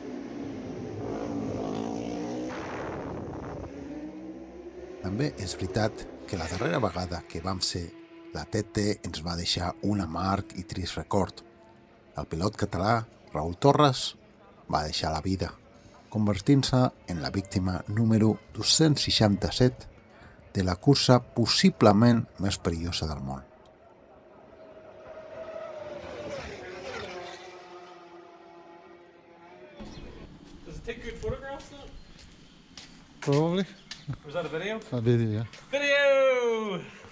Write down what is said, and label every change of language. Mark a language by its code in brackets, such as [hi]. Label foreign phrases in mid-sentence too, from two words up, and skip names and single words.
[ca] També és veritat que la darrera vegada que vam ser, la TT ens va deixar un amarg i trist record. El pilot català, Raúl Torres, va deixar la vida, convertint-se en la víctima número 267 de la cursa possiblement més perillosa del món. [en] Does it take good photographs though? Probably. Was that a video? A video, yeah. Video!